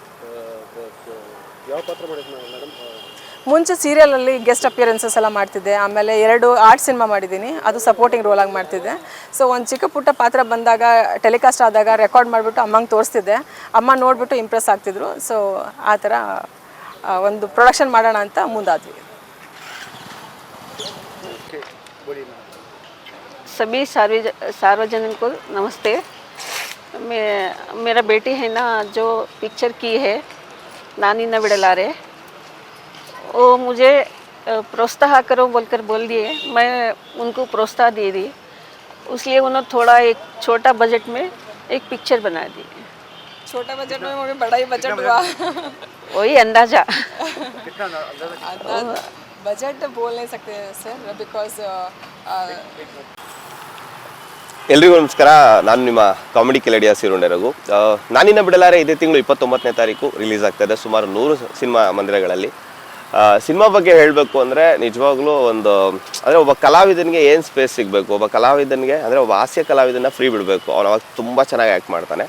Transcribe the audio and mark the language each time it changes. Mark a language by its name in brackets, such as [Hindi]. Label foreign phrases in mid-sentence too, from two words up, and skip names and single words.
[Kannada] ಮುಂಚೆ ಸೀರಿಯಲಲ್ಲಿ [English] guest appearances [Kannada] ಎಲ್ಲ ಮಾಡ್ತಿದ್ದೆ. ಆಮೇಲೆ 2 [English] art cinema [Kannada] ಮಾಡಿದ್ದೀನಿ, ಅದು [English] supporting roleಆಗಿ [Kannada] ಮಾಡ್ತಿದ್ದೆ. ಸೊ ಒಂದು ಚಿಕ್ಕ ಪುಟ್ಟ ಪಾತ್ರ ಬಂದಾಗ, ಟೆಲಿಕಾಸ್ಟ್ ಆದಾಗ ರೆಕಾರ್ಡ್ ಮಾಡಿಬಿಟ್ಟು ಅಮ್ಮಂಗೆ ತೋರಿಸ್ತಿದ್ದೆ. ಅಮ್ಮ ನೋಡಿಬಿಟ್ಟು ಇಂಪ್ರೆಸ್ ಆಗ್ತಿದ್ರು. ಸೊ ಆ ಥರ ಒಂದು ಪ್ರೊಡಕ್ಷನ್ ಮಾಡೋಣ ಅಂತ ಮುಂದಾದ್ವಿ. [Hindi] सभी सार्वजनिक को नमस्ते। मेरा बेटी है ना जो पिक्चर की है नानी न बिडलारे, वो मुझे प्रोत्साह करो बोलकर बोल दिए। मैं उनको प्रोत्साह दे दी, इसलिए उन्होंने थोड़ा एक छोटा बजट में एक पिक्चर बना दी। छोटा बजट में मम्मी बड़ा ही बजट हुआ। वही अंदाज़ा बजट बोल नहीं सकते सर, बिकॉज [Kannada] ಎಲ್ರಿಗೂ ನಮಸ್ಕಾರ. ನಾನು ನಿಮ್ಮ ಕಾಮಿಡಿ ಕಿಲಾಡಿಯ ಸಿರುಂಡೆ ರಘು. ನಾನಿನ್ನ ಬಿಡಲಾರೆ ಇದೇ ತಿಂಗಳು 29ನೇ ತಾರೀಕು ರಿಲೀಸ್ ಆಗ್ತಾಯಿದೆ ಸುಮಾರು 100 ಸಿನಿಮಾ ಮಂದಿರಗಳಲ್ಲಿ. ಸಿನಿಮಾ ಬಗ್ಗೆ ಹೇಳಬೇಕು ಅಂದರೆ ನಿಜವಾಗ್ಲೂ ಒಂದು ಅಂದರೆ ಒಬ್ಬ ಕಲಾವಿದನಿಗೆ ಏನು ಸ್ಪೇಸ್ ಸಿಗಬೇಕು, ಒಬ್ಬ ಕಲಾವಿದನಿಗೆ ಅಂದರೆ ಒಬ್ಬ ಹಾಸ್ಯ ಕಲಾವಿದನ ಫ್ರೀ ಬಿಡಬೇಕು, ಅವನು ಅವಾಗ ತುಂಬ ಚೆನ್ನಾಗಿ ಆ್ಯಕ್ಟ್ ಮಾಡ್ತಾನೆ.